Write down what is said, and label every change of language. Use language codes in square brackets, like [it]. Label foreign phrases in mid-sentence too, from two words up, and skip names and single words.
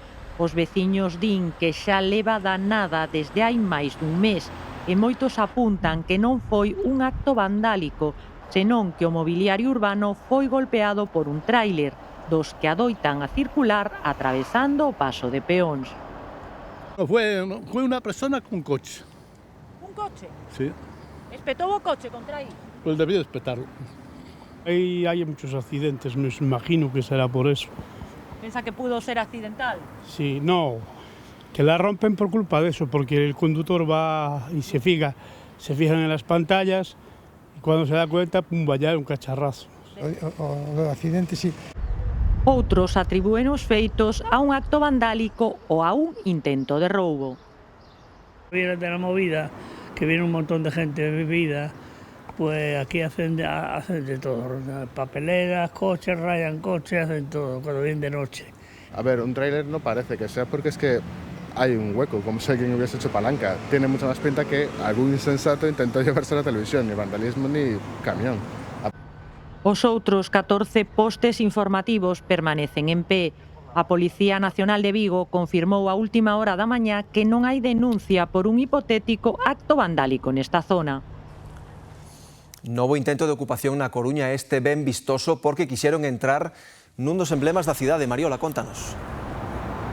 [gl] Os veciños din que xa leva danada desde hai máis dun mes e moitos apuntan que non foi un acto vandálico, senón que o mobiliario urbano foi golpeado por un tráiler, dos que adoitan a circular atravesando o paso de peóns. [es] Fue una persona con un coche. ¿Un coche? Sí. ¿Espetó o coche contra ahí? Pues debió espetarlo. Ahí hay muchos accidentes, me imagino que será por eso. ¿Piensa que pudo ser accidental? Sí, no, que la rompen por culpa de eso, porque el conductor va y se fijan en las pantallas y cuando se da cuenta, pum, vaya un cacharrazo. [gl] O accidente, sí. Outros atribúen os feitos a un acto vandálico ou a un intento de roubo. [es] Viene de la movida, que viene un montón de gente bebida, pues aquí hacen de todo, papeleras, coches, rayan coches, hacen todo cuando vienen de noche. A ver, un tráiler no parece que sea porque es que hay un hueco, como si alguien hubiese hecho palanca. Tiene mucha más pinta que algún insensato intentó llevarse a la televisión, ni vandalismo ni camión. [gl] Os outros 14 postes informativos permanecen en pé. A Policía Nacional de Vigo confirmou a última hora da mañá que non hai denuncia por un hipotético acto vandálico nesta zona. Novo intento de ocupación na Coruña este ben vistoso porque quixeron entrar nun dos emblemas da cidade.